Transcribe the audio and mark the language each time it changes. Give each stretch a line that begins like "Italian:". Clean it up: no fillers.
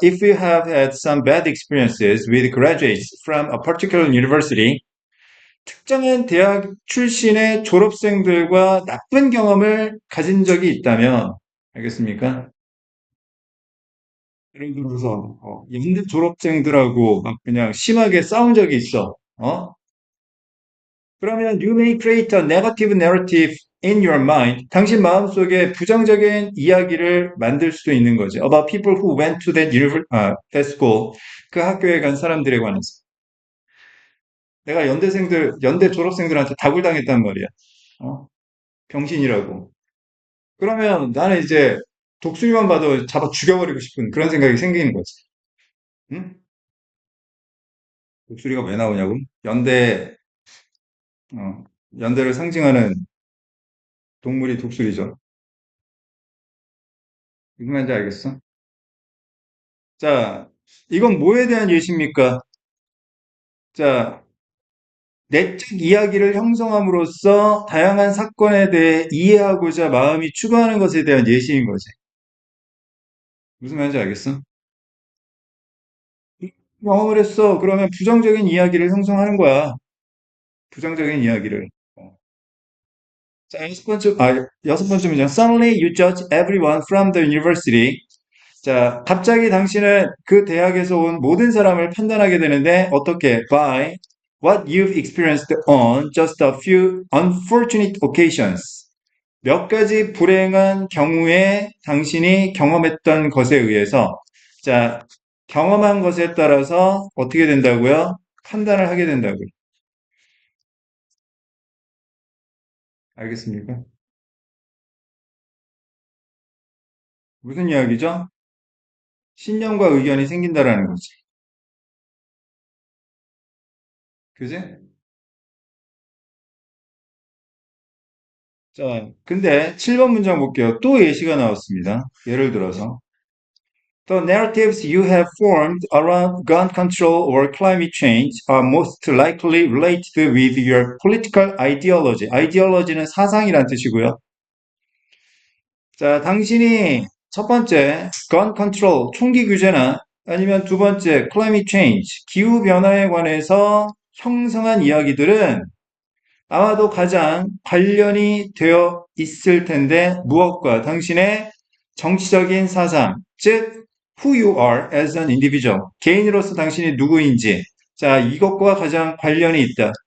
English: If you have had some bad experiences with graduates from a particular university,
Korean: 특정한 대학 출신의 졸업생들과 나쁜 경험을 가진 적이 있다면, 알겠습니까? 예를 들어서, 연대 졸업생들하고 막 그냥 심하게 싸운 적이 있어. 그러면
English: you may create a negative narrative in your mind.
Korean: 당신 마음속에 부정적인 이야기를 만들 수도 있는 거지.
English: About people who went to that school.
Korean: 그 학교에 간 사람들에 관해서. 내가 연대 졸업생들한테 다굴당했단 말이야. 어? 병신이라고. 그러면 나는 이제 독수리만 봐도 잡아 죽여버리고 싶은 그런 생각이 생기는 거지. 응? 독수리가 왜 나오냐고? 어, 연대를 상징하는 동물이 독수리죠. 무슨 말인지 알겠어? 자, 이건 뭐에 대한 예시입니까? 자, 내적 이야기를 형성함으로써 다양한 사건에 대해 이해하고자 마음이 추구하는 것에 대한 예시인 거지. 무슨 말인지 알겠어? 경험을 했어. 그러면 부정적인 이야기를 형성하는 거야. 부정적인 이야기를. 자, 여섯 번째 문장.
English: Suddenly you judge everyone from the university.
Korean: 자, 갑자기 당신은 그 대학에서 온 모든 사람을 판단하게 되는데, 어떻게?
English: By what you've experienced on just a few unfortunate occasions.
Korean: 몇 가지 불행한 경우에 당신이 경험했던 것에 의해서, 자, 경험한 것에 따라서 어떻게 된다고요? 판단을 하게 된다고요. 알겠습니까? 무슨 이야기죠? 신념과 의견이 생긴다라는 거지. 그지? 자, 근데 7번 문장 볼게요. 또 예시가 나왔습니다. 예를 들어서
English: The narratives you have formed around gun control or climate change are most likely related with your political ideology.
Korean: ideology는 사상이란 뜻이고요. 자, 당신이 첫 번째, gun control, 총기 규제나 아니면 두 번째, climate change, 기후 변화에 관해서 형성한 이야기들은 아마도 가장 관련이 되어 있을 텐데 무엇과 당신의 정치적인 사상, 즉
English: who you are as an individual,
Korean: 개인으로서 당신이 누구인지, 자, 이것과 가장 관련이 있다.